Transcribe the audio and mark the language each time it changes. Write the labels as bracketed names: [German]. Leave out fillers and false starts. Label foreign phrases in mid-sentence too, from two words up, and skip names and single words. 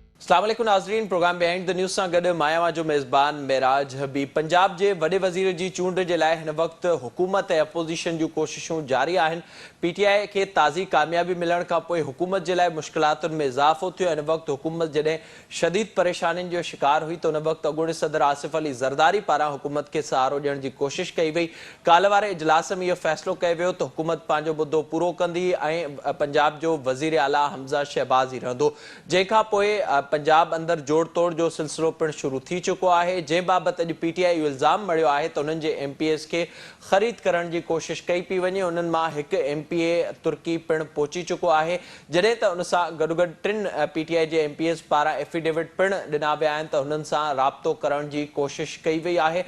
[Sindhi] अस्सलाम वालेकुम नाज़रीन, प्रोग्राम बिहाइंड द न्यूज़ सां गॾु मायावा जो मेज़बान मेराज हबीब। पंजाब जे वॾे वज़ीर जी चूंड जे लाइ हिन वक़्तु हुकूमत ऐं अपोज़िशन जूं कोशिशूं जारी आहिनि। PTI खे ताज़ी कामयाबी मिलण खां पोइ हुकूमत जे लाइ मुश्किलातुनि में इज़ाफ़ो थियो। हिन वक़्तु हुकूमत जॾहिं शदीद परेशानियुनि जो शिकार हुई त उन वक़्तु अॻूणे सदर आसिफ अली ज़रदारी पारां हुकूमत खे सहारो ॾियण जी कोशिश कई वई। काल्ह वारे इजलास में इहो फ़ैसिलो कयो वियो त हुकूमत पंहिंजो मुद्दो पूरो कंदी ऐं पंजाब जो वज़ीर आला हमज़ा शहबाज़ ई रहंदो। जंहिंखां पोइ पंजाब अंदर जोड़ तोड़ जो सिलसिलो पिणु शुरू थी चुको आहे, जंहिं बाबति अॼु PTI इहो इल्ज़ाम मढ़ियो आहे त उन्हनि जे MPs खे ख़रीद करण जी कोशिश कई पई वञे। उन्हनि मां हिकु MPA तुर्की पिणु पहुची चुको आहे, जॾहिं त उन सां गॾो गॾु टिनि PTI जे MPs पारां एफिडेविट पिणु ॾिना विया आहिनि त हुननि सां राब्तो करण जी कोशिश कई वई आहे।